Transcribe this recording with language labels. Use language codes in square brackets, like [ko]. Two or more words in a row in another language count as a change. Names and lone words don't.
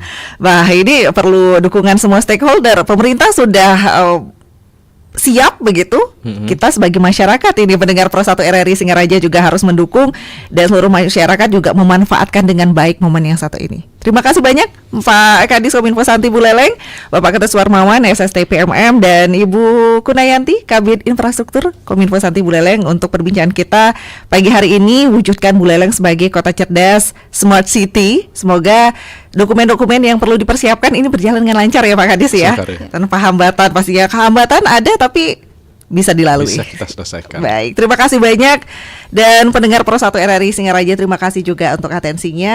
[id] Wah, ini perlu dukungan semua stakeholder. Pemerintah sudah siap begitu. Kita sebagai masyarakat ini pendengar Pro 1 RRI Singaraja juga harus mendukung, dan seluruh masyarakat juga memanfaatkan dengan baik momen yang satu ini. Terima kasih banyak Pak Kadis Kominfo Santi Buleleng, Bapak Ketut Suarmawan SST PMM, dan Ibu Kunayanti Kabid Infrastruktur Kominfo Santi Buleleng untuk perbincangan kita pagi hari ini, wujudkan Buleleng sebagai kota cerdas [en] Smart City. [id] Semoga dokumen-dokumen yang perlu dipersiapkan ini berjalan dengan lancar ya Pak Kadis ya. Tanpa hambatan, pastinya hambatan ada tapi bisa dilalui. Bisa kita selesaikan. Baik, terima kasih banyak. Dan pendengar Pro 1 RRI Singaraja, terima kasih juga untuk atensinya.